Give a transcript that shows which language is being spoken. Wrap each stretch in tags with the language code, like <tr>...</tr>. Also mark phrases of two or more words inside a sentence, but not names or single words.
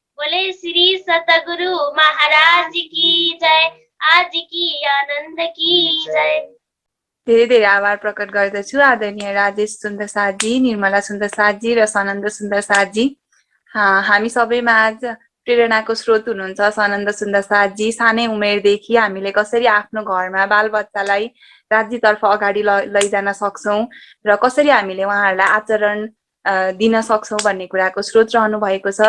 <hi>बोले श्री सतगुरु महाराज की जय। आज की आनन्द की जय।</hi> <ne>धेरै धेरै आभार प्रकट गर्दछु आदरणीय राजेश सुन्दर साथजी, निर्मला सुन्दर साथजी र सनन्द सुन्दर साथजी। हामी सबैमा आज प्रेरणाको स्रोत हुनुहुन्छ सनन्द सुन्दर साथजी। सानै उमेरदेखि हामीले कसरी आफ्नो घरमा बालबच्चालाई राज्यतर्फ अगाडि लैजान सक्छौँ र कसरी हामीले उहाँहरूलाई आचरण दिन सक्छौँ भन्ने कुराको स्रोत रहनु भएको छ।</ne>